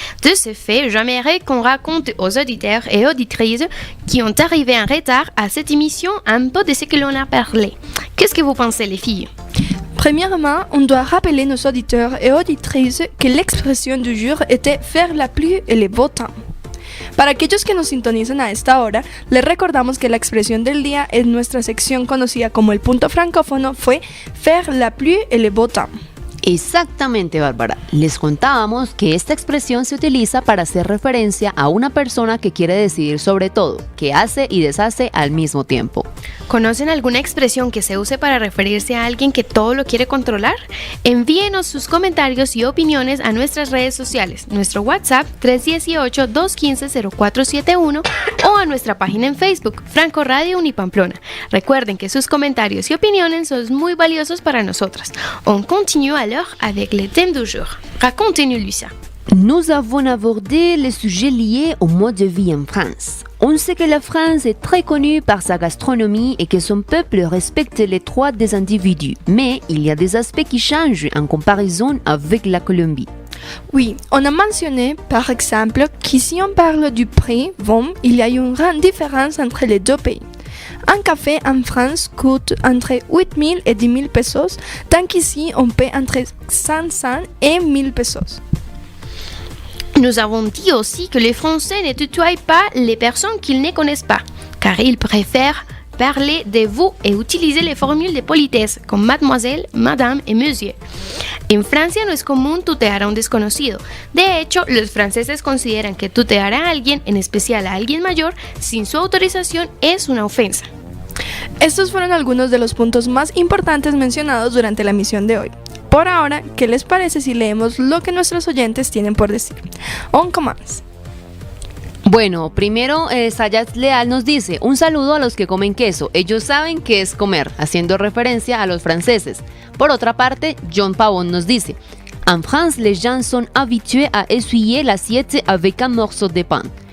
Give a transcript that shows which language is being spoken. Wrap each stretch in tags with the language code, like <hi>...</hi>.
<fr>De ce fait, j'aimerais qu'on raconte aux auditeurs et auditrices qui ont arrivé en retard à cette émission un peu de ce que l'on a parlé. Qu'est-ce que vous pensez, les filles? Premièrement, on doit rappeler nos auditeurs et auditrices que l'expresión du jour était faire la pluie et le beau temps.</fr> <es>Para aquellos que nos sintonizan a esta hora, les recordamos que la expresión del día en nuestra sección conocida como el punto francófono fue</es> <fr>faire la pluie et le beau temps.</fr> <es>Exactamente, Bárbara. Les contábamos que esta expresión se utiliza para hacer referencia a una persona que quiere decidir sobre todo, que hace y deshace al mismo tiempo. ¿Conocen alguna expresión que se use para referirse a alguien que todo lo quiere controlar? Envíenos sus comentarios y opiniones a nuestras redes sociales, nuestro WhatsApp 318-215-0471 o a nuestra página en Facebook, Franco Radio Unipamplona. Recuerden que sus comentarios y opiniones son muy valiosos para nosotras.</es> <fr>On continue alors avec le thème du jour. Racontez-nous, Lucia. Nous avons abordé les sujets liés au mode de vie en France. On sait que la France est très connue par sa gastronomie et que son peuple respecte les droits des individus, mais il y a des aspects qui changent en comparaison avec la Colombie. Oui, on a mentionné par exemple qu'ici on parle du prix, bon, il y a une grande différence entre les deux pays. Un café en France coûte entre 8,000 et 10,000 pesos, tant qu'ici on paie entre 500 et 1,000 pesos. Nous avons dit aussi que les Français ne tutoient pas les personnes qu'ils ne connaissent pas, car ils préfèrent parler de vous et utiliser les formules de politesse comme mademoiselle, madame et monsieur.</fr> <es>En Francia no es común tutear a un desconocido. De hecho, los franceses consideran que tutear a alguien, en especial a alguien mayor, sin su autorización es una ofensa. Estos fueron algunos de los puntos más importantes mencionados durante la emisión de hoy. Por ahora, ¿qué les parece si leemos lo que nuestros oyentes tienen por decir?</es> <fr>On commence.</fr> <es>Bueno, primero Sayat Leal nos dice, un saludo a los que comen queso, ellos saben qué es comer, haciendo referencia a los franceses. Por otra parte, John Pavón nos dice,</es> <fr>en France les gens sont habitués à essuyer l'assiette avec un morceau de pain.</fr>